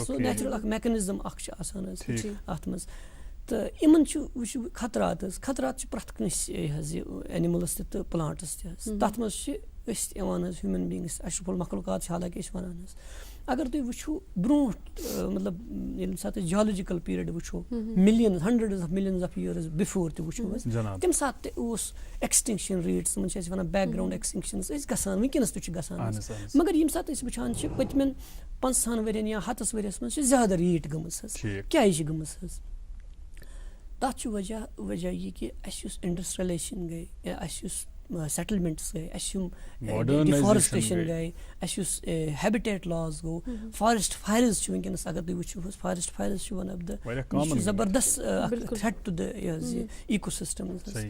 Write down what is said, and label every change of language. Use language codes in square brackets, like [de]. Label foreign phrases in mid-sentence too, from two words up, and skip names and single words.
[ks] سُہ نیچرل اکھ میکنِزم اکھ چھُ آسان حظ اتھ منٛز. تہٕ یِمن چھُ وٕچھو خطرات حظ. خطرات چھِ پرٛٮ۪تھ کٲنٛسہِ یہِ حظ یہِ اینِملس تہِ تہٕ پلانٹس تہِ حظ. تتھ منٛز چھِ أسۍ تہِ یِوان حظ, [en] human beings, [ks] اشرف المخلوقات چھِ حالانکہِ أسۍ ونان حظ. اگر تُہۍ وٕچھو برونٛٹھ, مطلب ییٚمہِ ساتہٕ أسۍ [en] geological period [ks] وٕچھو, [en] millions hundreds of millions of years before [ks] تہِ وٕچھو حظ, تمہِ ساتہٕ تہِ اوس [en] extinction rates, [ks] تِمن چھِ أسۍ ونان [en] background extinctions [ks] ٲسۍ گژھان, وٕنکیٚنس تہِ چھُ گژھان حظ. مگر ییٚمہِ ساتہٕ أسۍ وٕچھان چھِ پٔتمٮ۪ن 50 ؤرین یا 100 ؤریس منٛز چھِ زیادٕ ریٹ گٔمٕژ حظ. کیازِ چھِ گٔمٕژ حظ؟ تتھ چھُ وجہ یہِ کہِ اَسہِ یُس انڈسٹریلایزیشن گٔے, یا اَسہِ یُس سیٹلمنٹس گٔے, اَسہِ یِم ڈِفارسٹریشن گٔے, اَسہِ یُس ہیبِٹیٹ لاس گوٚو, [en] forest fires [ks] چھِ وٕنکیٚنس اگر تُہۍ وٕچھِو حظ, [en] forest fires [ks] چھِ [en] one of the [ks] یہِ چھُ زبردست اکھ [en] threat to the [ks] یہِ حظ یہِ [en] eco systems [ks] حظ.